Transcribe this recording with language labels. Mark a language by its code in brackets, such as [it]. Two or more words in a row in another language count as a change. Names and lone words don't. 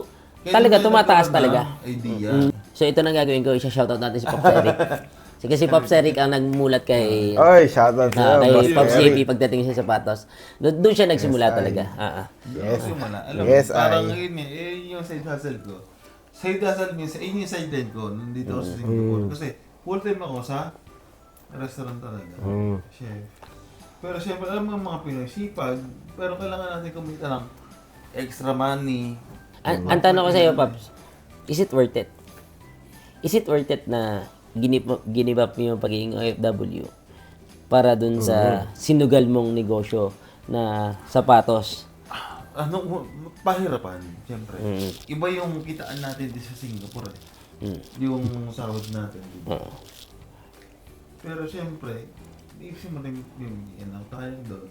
[tl] Kaya talaga may tumataas nagkaroon talaga. ng idea. So, ito na gagawin ko. Isa-shoutout natin si Pops Eric. Kasi si Pops Eric ang nagmulat kay... Oy, shoutout sa'yo, kay Boss Pops Eric. JP pagdating sa sapatos. Doon siya nagsimula Yes, talaga. Yes. Yung wala. Alam Yes, mo, parang ay. yun yung [en] side hustle [tl] ko. [en] Side hustle [tl] minsan, yun yung side din ko nandito ako sa Singapore. Kasi [en] full time [tl] ako sa restaurant talaga. Chef. Pero syempre, alam mo mga Pinoy, sipag, pero kailangan natin kumita ng [en] extra money. [tl] Ang tanong ko sa iyo, Pops, [en] is it worth it? Is it worth it [tl] na [en] give up [tl] mo yung pagiging OFW para dun sa sinugal mong negosyo na sapatos? Pahirapan, syempre. Iba yung kitaan natin din sa Singapore Yung sahod natin, di ba? Pero syempre, isip mo rin yung tayo doon.